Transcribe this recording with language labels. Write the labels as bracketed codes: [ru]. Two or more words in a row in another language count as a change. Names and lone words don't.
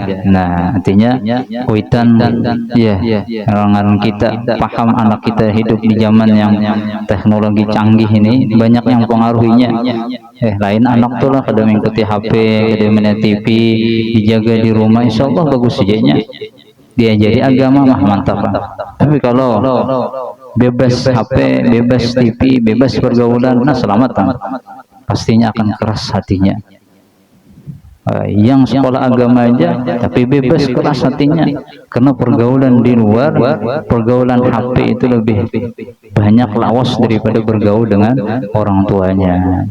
[id] Nah, artinya kuitan ya orang kita paham anak kita hidup di zaman yang teknologi canggih ini, banyak yang pengaruhinya. [bjn] Lain anak tuh lah kada mengikuti HP, kada melihat TV, dijaga di rumah, [ar] إن شاء الله [bjn] bagus saja. [id] Dia jadi agama mah mantap. Tapi kalau bebas HP, bebas TV, bebas pergaulan, nah selamat pastinya akan keras hatinya. Yang sekolah agama aja tapi bebas keras hatinya karena pergaulan di luar, pergaulan HP itu lebih banyak lawas daripada bergaul dengan orang tuanya.